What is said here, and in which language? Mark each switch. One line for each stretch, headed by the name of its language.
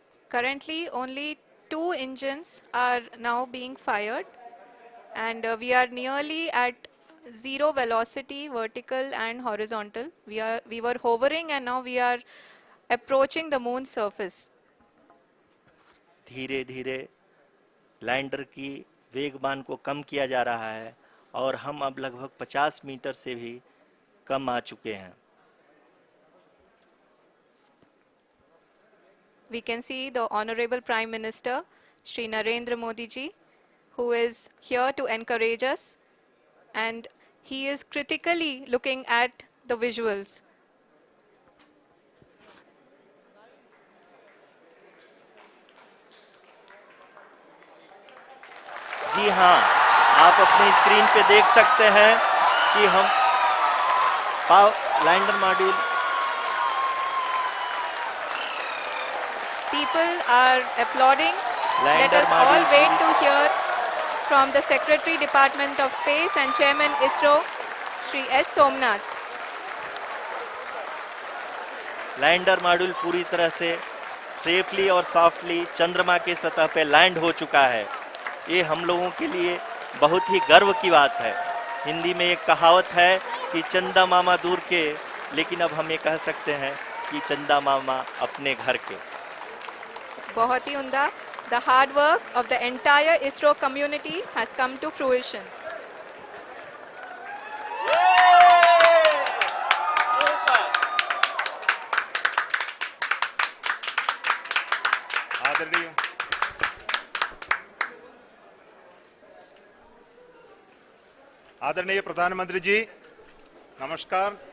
English: Currently, only two engines are now being fired, and we are nearly at zero velocity, vertical and horizontal. We were hovering, and now we are approaching the moon's surface.
Hindi: धीरे धीरे lander की वेगमान को कम किया जा रहा है और हम अब लगभग 50 मीटर से भी कम आ चुके हैं।
English: We can see the Honorable Prime Minister, Shri Narendra Modi ji, who is here to encourage us, and he is critically looking at the visuals.
Hindi: जी हाँ, आप अपनी स्क्रीन पे देख सकते हैं कि हम lander module
English: People are applauding. Let
Hindi: lander
English: us all
Hindi: module
English: wait to hear from the Secretary Department of Space and Chairman ISRO, Shri S. Somnath.
Hindi: Lander module पूरी तरह से सेफली और सॉफ्टली चंद्रमा के सतह पे लैंड हो चुका है। ये हम लोगों के लिए बहुत ही गर्व की बात है। हिंदी में एक कहावत है कि चंदा मामा दूर के, लेकिन अब हम ये कह सकते हैं कि चंदा मामा अपने घर के। बहुत ही उम्दा.
English: The hard work of the entire ISRO community has come to fruition.
Hindi: आदरणीय आदरणीय प्रधानमंत्री जी, नमस्कार.